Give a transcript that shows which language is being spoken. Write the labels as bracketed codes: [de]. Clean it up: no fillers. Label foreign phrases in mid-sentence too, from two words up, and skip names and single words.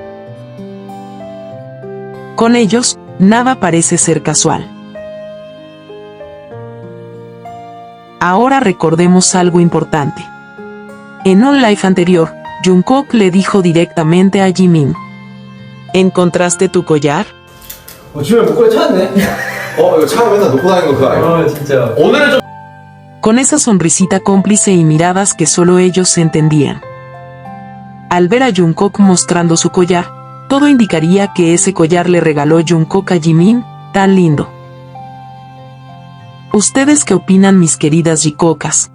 [es] Con ellos, nada parece ser casual. Ahora recordemos algo importante. En un live anterior, Jungkook le dijo directamente a Jimin: ¿encontraste tu collar? [ko] 집에 목걸이 찾았네. 이거 차가 맨날 놓고 다니는 거 그거 아니야? 진짜. 오늘은 좀. [es] Con esa sonrisita cómplice y miradas que solo ellos se entendían. Al ver a Jungkook mostrando su collar, todo indicaría que ese collar le regaló Jungkook a Jimin, tan lindo. ¿Ustedes qué opinan, mis queridas Jikokas?